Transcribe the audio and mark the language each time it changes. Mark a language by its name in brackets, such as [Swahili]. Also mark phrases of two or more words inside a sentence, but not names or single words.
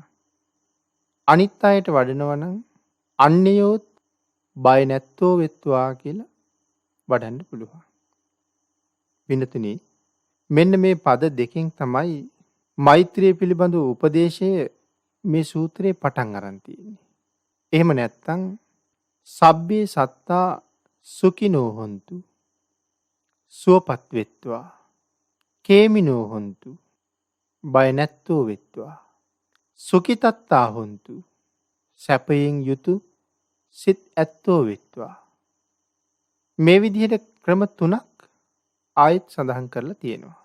[Sinhala] අනිත් අයට වඩනවා නම් අන්‍යයෝත් බය නැත්තෝ වෙත්වා කියලා වඩන්න පුළුවන්. පින්නතුනි මෙන්න මේ පද දෙකෙන් තමයි මෛත්‍රිය පිළිබඳ උපදේශය මේ සූත්‍රයේ පටන් අරන් තියෙන්නේ. එහෙම නැත්තම් [Pali] සබ්බේ සත්තා සුඛිනෝ හොන්තු [Sinhala] සුවපත් වෙත්වා [Pali] කේමිනෝ හොන්තු [Sinhala] බය නැත්තෝ වෙත්වා [Pali] සුඛිතත්තා හොන්තු [Sinhala] සැපයෙන් යුතු සිත් ඇත්තෝ වෙත්වා. මේ විදිහට ක්‍රම 3ක් ආයෙත් සඳහන් කරලා තියෙනවා.